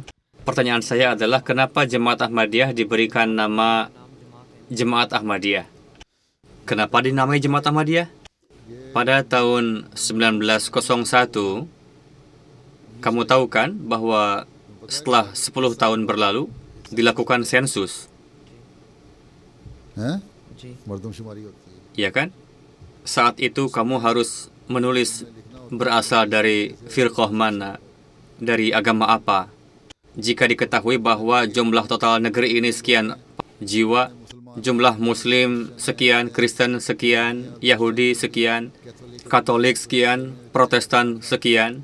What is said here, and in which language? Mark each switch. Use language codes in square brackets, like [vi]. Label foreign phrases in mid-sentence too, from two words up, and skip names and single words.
[id] Pertanyaan saya adalah kenapa Jemaat Ahmadiyah diberikan nama Jemaat Ahmadiyah? Kenapa dinamai Jemaat Ahmadiyah? Pada tahun 1901, kamu tahu kan bahwa setelah 10 tahun berlalu dilakukan sensus, [hi] हैं जी मर्दमशुमारी होती है [id] ya kan? Saat itu kamu harus menulis berasal dari firqah mana, dari agama apa. Jika diketahui bahwa jumlah total negeri ini sekian jiwa, jumlah Muslim sekian, Kristen sekian, Yahudi sekian, Katolik sekian, Protestan sekian.